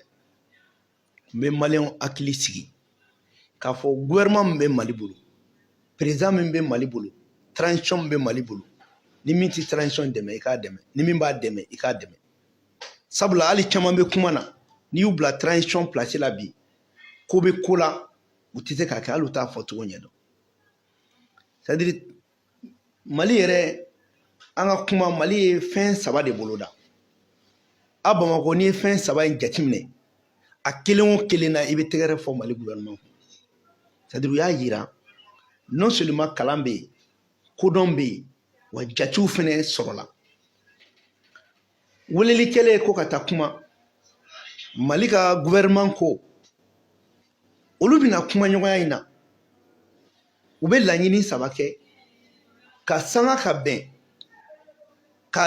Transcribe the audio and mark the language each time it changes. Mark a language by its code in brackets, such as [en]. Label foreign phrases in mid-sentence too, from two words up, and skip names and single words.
[bm] n bɛ maliyɛnw hakili sigi k'a fɔ gouvernement min bɛ Mali bolo président min bɛ Mali bolo transition min bɛ Mali bolo ni min tɛ transition dɛmɛ i k'a dɛmɛ ni min b'a dɛmɛ i k'a dɛmɛ sabula hali caman bɛ kuma na n'i y'u bila [fr] transition place [bm] la bi ko bɛ ko la u tɛ se k'a kɛ hali u t'a fɔ cogo ɲɛdɔn [fr] c'est à dire [bm] Mali yɛrɛ an ka kuma Mali ye fɛn 3 de boloda a Bamako n'i ye fɛn 3 in jateminɛ a kelen o kelen na i bɛ tɛgɛrɛ fɔ Mali gouvernement [fr] c'est à dire [bm] u y'a yira [fr] non seulement [bm] kalan bɛ yen kodɔn bɛ yen wa jatew fɛnɛ sɔrɔla weleli kɛlen ko ka taa kuma Mali ka gouvernement ko olu bɛna kuma ɲɔgɔnya in na u bɛ laɲini 3 kɛ ka sanga ka bɛn k'a